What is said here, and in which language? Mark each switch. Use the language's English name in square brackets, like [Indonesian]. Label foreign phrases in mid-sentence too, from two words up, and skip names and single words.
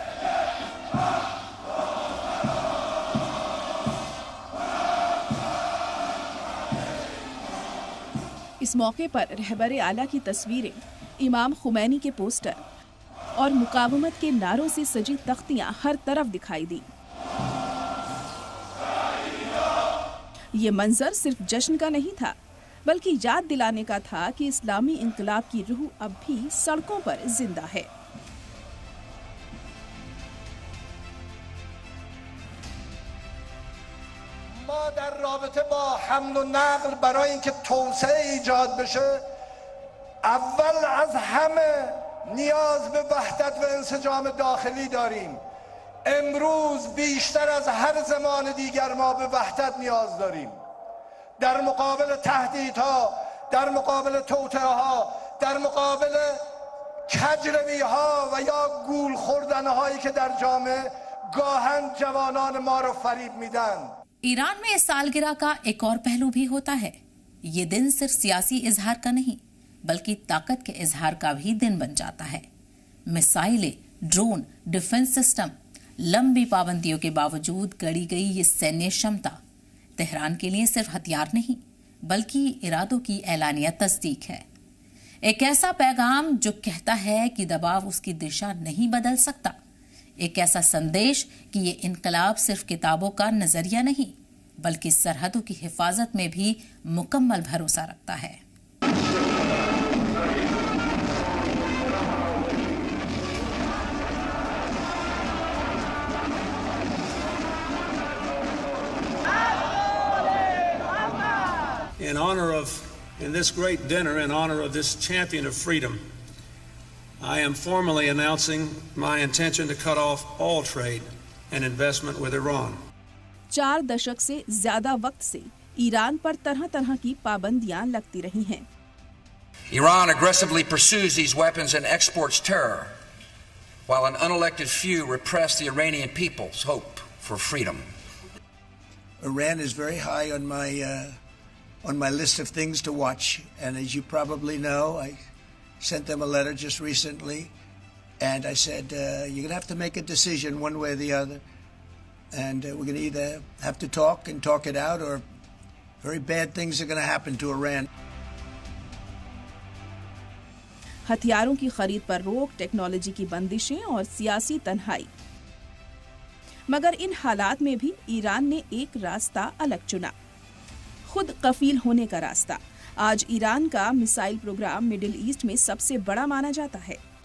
[Hindi] इस मौके पर रहबर आला की तस्वीरें, इमाम खुमैनी के पोस्टर और मुकावमत के नारों से सजी तख्तियां हर तरफ दिखाई दी। ये मंजर सिर्फ जश्न का नहीं था, बल्कि याद दिलाने का था कि इस्लामी इंकलाब की रूह अब भी सड़कों पर जिंदा है। [Persian] ما در رابطه با حمل و نقل برای اینکه توسعه ایجاد بشه اول از همه نیاز به وحدت و انسجام داخلی داریم. امروز بیشتر از هر زمان دیگر ما به وحدت نیاز داریم. در مقابل تهدیدها، در مقابل توطئه‌ها، در مقابل کجروی‌ها و یا گول خوردن‌هایی که در جامعه گاهن جوانان ما رو فریب میدن. [Hindi] ईरान में इस सालगिरह का एक और पहलू भी होता है। ये दिन सिर्फ सियासी इजहार का नहीं, बल्कि ताकत के इजहार का भी दिन बन जाता है। मिसाइलें, ड्रोन, डिफेंस सिस्टम, लंबी पाबंदियों के बावजूद गढ़ी गई ये सैन्य क्षमता तेहरान के लिए सिर्फ हथियार नहीं, बल्कि इरादों की एलानिया तस्दीक है। एक ऐसा पैगाम जो कहता है कि दबाव उसकी दिशा नहीं बदल सकता, एक ऐसा संदेश कि ये इनकलाब सिर्फ किताबों का नजरिया नहीं बल्कि सरहदों की हिफाजत में भी मुकम्मल भरोसा रखता है। [English] In this great dinner, in honor of this champion of freedom, I am formally announcing my intention to cut off all trade and investment with Iran. [Hindi] 4 दशक से ज्यादा वक्त से ईरान पर तरह-तरह की पाबंदियां लगती रही हैं। [English] Iran aggressively pursues these weapons and exports terror, while an unelected few repress the Iranian people's hope for freedom. Iran is very high on my list of things to watch, and as you probably know, I sent them a letter just recently, and I said, you're going to have to make a decision one way or the other, and we're going to either have to talk and talk it out, or very bad things are going to happen to Iran. [Hindi] हथियारों की खरीद पर रोक, टेक्नोलॉजी की बंदिशें और सियासी तन्हाई। मगर इन हालात में भी ईरान ने एक रास्ता अलग चुना, खुद कफील होने का रास्ता। आज ईरान का मिसाइल प्रोग्राम मिडिल ईस्ट में सबसे बड़ा माना जाता है।